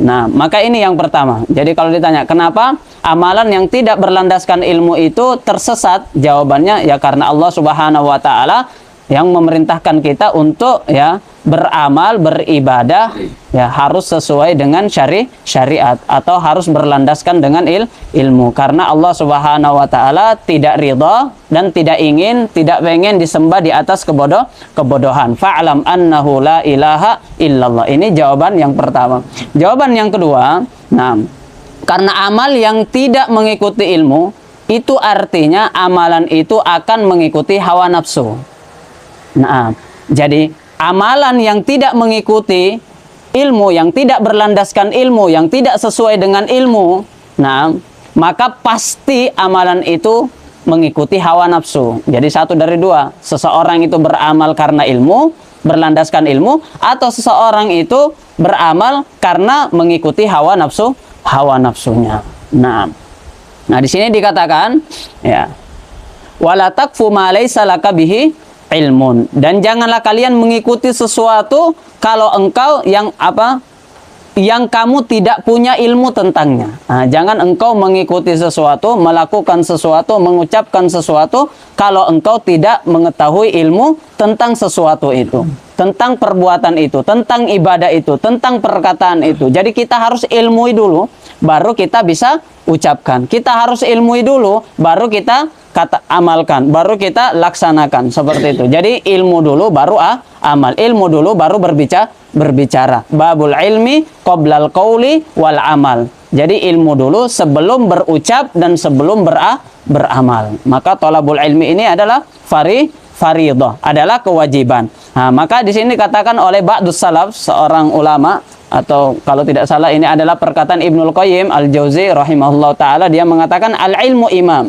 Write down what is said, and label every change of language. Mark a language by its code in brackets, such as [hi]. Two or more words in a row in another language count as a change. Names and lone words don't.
[id] Nah, maka ini yang pertama. Jadi kalau ditanya kenapa amalan yang tidak berlandaskan ilmu itu tersesat, jawabannya ya karena Allah [ar] سبحانه وتعالى [id] yang memerintahkan kita untuk beramal, beribadah harus sesuai dengan syariat atau harus berlandaskan dengan ilmu. Karena Allah [ar] سبحانه وتعالى [id] tidak ridha dan tidak pengen disembah di atas kebodohan. [ar] فاعلم أنه لا إله إلا الله. [id] Ini jawaban yang pertama. Jawaban yang kedua, karena amal yang tidak mengikuti ilmu itu artinya amalan itu akan mengikuti hawa nafsu. Nah, jadi amalan yang tidak mengikuti ilmu, yang tidak berlandaskan ilmu, yang tidak sesuai dengan ilmu, maka pasti amalan itu mengikuti hawa nafsu. Jadi satu dari dua, seseorang itu beramal karena ilmu, berlandaskan ilmu, atau seseorang itu beramal karena mengikuti hawa nafsunya. Nah, di sini dikatakan [ar] ولا تقف ما ليس لك به علم, [id] dan janganlah kalian mengikuti sesuatu kalau engkau yang kamu tidak punya ilmu tentangnya. Jangan engkau mengikuti sesuatu, melakukan sesuatu, mengucapkan sesuatu kalau engkau tidak mengetahui ilmu tentang sesuatu itu, tentang perbuatan itu, tentang ibadah itu, tentang perkataan itu. Jadi kita harus ilmui dulu baru kita bisa ucapkan. Kita harus ilmui dulu baru kita amalkan, baru kita laksanakan, seperti itu. Jadi ilmu dulu baru amal, ilmu dulu baru berbicara. [ar] باب العلم قبل القول والعمل. [id] Jadi ilmu dulu sebelum berucap dan sebelum beramal. Maka [ar] طلب العلم [id] ini adalah faridah, adalah kewajiban. Maka di sini dikatakan oleh [ar] بعض السلف, [id] seorang ulama, atau kalau tidak salah ini adalah perkataan Ibnul Qayyim Al-Jauzi [ar] رحمه الله تعالى, [id] dia mengatakan [ar] العلم إمام.